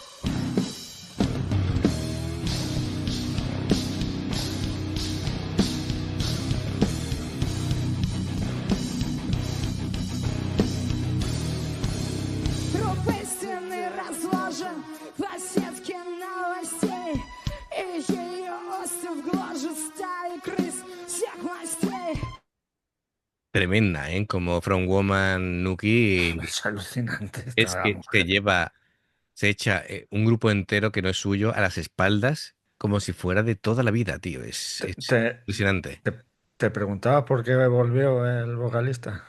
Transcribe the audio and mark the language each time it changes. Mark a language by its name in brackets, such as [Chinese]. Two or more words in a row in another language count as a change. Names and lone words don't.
[Russian] Труп истины разложен по сетке новостей. И ее остров гложет стаи крыс всех мастей. [Spanish] Tremenda, ¿eh? Como From Woman Nuki Es alucinante es esta que se mujer. lleva, se echa un grupo entero que no es suyo a las espaldas como si fuera de toda la vida, tío. Te, Es te, impresionante. te preguntaba por qué volvió el vocalista.